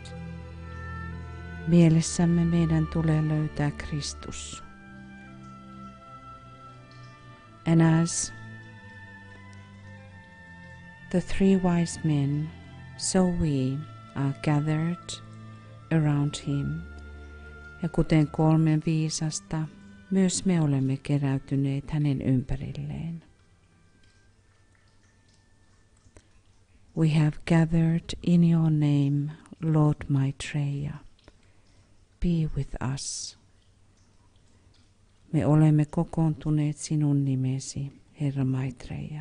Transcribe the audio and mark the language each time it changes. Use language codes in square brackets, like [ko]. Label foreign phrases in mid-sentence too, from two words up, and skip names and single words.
[fi] Mielessämme meidän tulee löytää Kristus. [en] And as the three wise men, so we are gathered around him. [fi] Ja kuten 3 viisasta, myös me olemme keräytyneet hänen ympärilleen. [en] We have gathered in your name, Lord Maitreya. Be with us. [fi] Me olemme kokoontuneet sinun nimesi, Herra Maitreya.